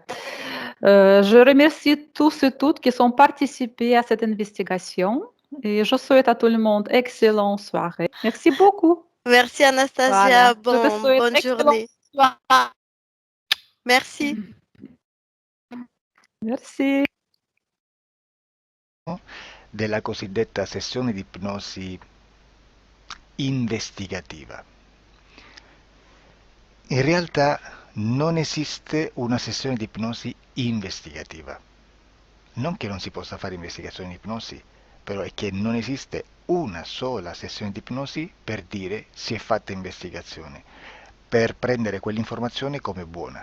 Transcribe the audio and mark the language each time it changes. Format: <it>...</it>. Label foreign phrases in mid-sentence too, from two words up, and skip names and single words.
<fr>Je remercie tous et toutes qui sont participés à cette investigation et je souhaite à tout le monde excellente soirée. Merci beaucoup. Merci, Anastasia. Voilà. Je te souhaite Bonne excellente journée. soirée. Merci. Merci.</fr> <it>Della cosiddetta sessione di ipnosi investigativa. In realtà non esiste una sessione di ipnosi investigativa. Non che non si possa fare investigazione di ipnosi, però è che non esiste una sola sessione di ipnosi per dire si è fatta investigazione, per prendere quell'informazione come buona.</it>